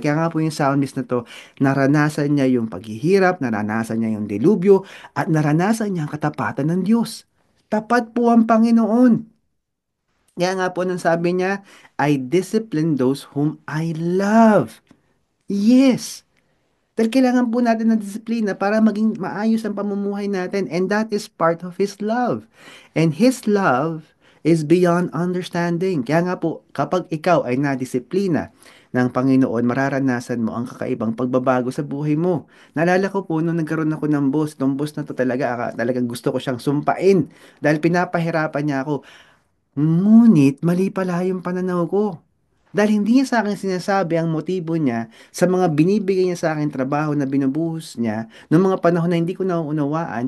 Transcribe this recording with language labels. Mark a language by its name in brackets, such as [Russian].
[Filipino] Kaya nga po yung psalmist na to, naranasan niya yung paghihirap, naranasan niya yung delubyo, at naranasan niya ang katapatan ng Diyos. Tapat po ang Panginoon. Kaya nga po nang sabi niya, [English] I discipline those whom I love. Yes. [Filipino] Dahil kailangan po natin ng disiplina para maging maayos ang pamumuhay natin. [English] And that is part of His love. And His love is beyond understanding. [Filipino] Kaya nga po, kapag ikaw ay nadisiplina ng Panginoon, mararanasan mo ang kakaibang pagbabago sa buhay mo. Naalala ko po, nung nagkaroon ako ng boss, nung boss na to talaga, talagang gusto ko siyang sumpain dahil pinapahirapan niya ako. Ngunit mali pala yung pananaw ko. Dahil hindi niya sa akin sinasabi ang motibo niya sa mga binibigay niya sa akin trabaho na binubuhos niya noong mga panahon na hindi ko nauunawaan.